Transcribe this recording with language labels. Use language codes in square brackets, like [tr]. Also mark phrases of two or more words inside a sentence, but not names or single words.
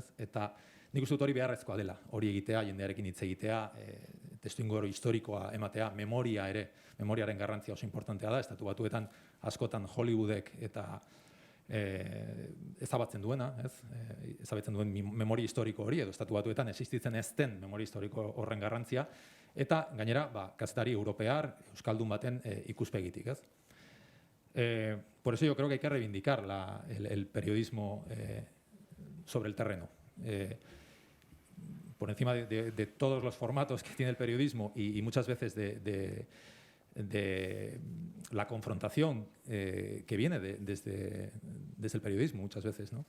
[eu] Eta nik uste dut hori beharrezkoa dela, hori egitea, jendearekin hitz egitea, testuinguru historikoa ematea, memoriaren garrantzia oso importantea da, Estatu Batuetan askotan Hollywoodek eta ezabatzen duena, ez? Ezabatzen duen memoria historiko hori, edo Estatu Batuetan existitzen ez den memoria historiko horren garrantzia, eta gainera, kazetari europear, euskaldun baten ikuspegitik, ez? [es] Por eso yo creo que hay que reivindicar el periodismo sobre el terreno. por encima de todos los formatos que tiene el periodismo y muchas veces de la confrontación que viene desde el periodismo muchas veces, ¿no?